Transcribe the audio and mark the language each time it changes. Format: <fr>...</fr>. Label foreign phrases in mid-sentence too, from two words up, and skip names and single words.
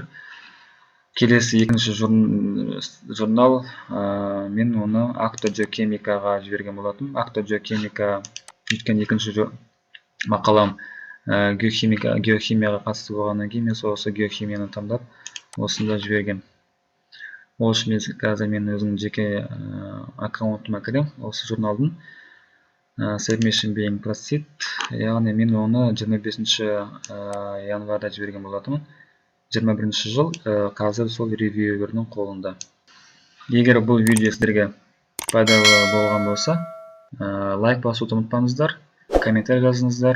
<kk>Келесі екінші журнал, мен оны ActoGeochemicaға жіберген болатын. ActoGeochemica өткен екінші мақалам геохимияға қатысты болғаннан кейін, мен осы геохимияны таңдап, осында жіберген. Ол үшін қазір мен өзім жеке аккаунтыма кірем, осы журналдың</kk> <en>Submission being proceed,</en> <kk>яғни мен оны 25 январда жіберген болатымын. 21 жыл, қазір сол ревьюердің қолында. Егер бұл видео сіздерге пайдалы болған болса, лайк басуды ұмытпаңыздар, комментарий жазыңыздар.</kk>